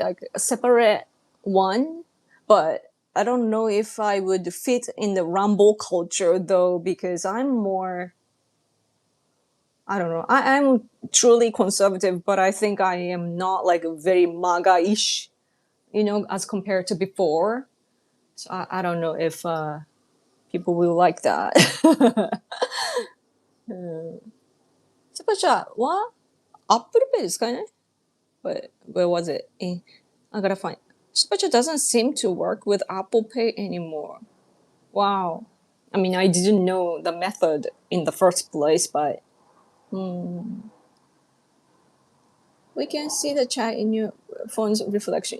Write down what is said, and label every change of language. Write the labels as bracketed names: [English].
[English] Like a separate one, but I don't know if I would fit in the Rumble culture though, because I'm more, I don't know. I'm truly conservative, but I think I am not like very MAGA-ish, as compared to before. So I don't know if people will like that. [Japanese] スパチャは Apple Pay ですかね? [English] But where was it? I gotta find. Spacha doesn't seem to work with Apple Pay anymore. Wow. I mean, I didn't know the method in the first place, but we can see the chat in your phone's reflection.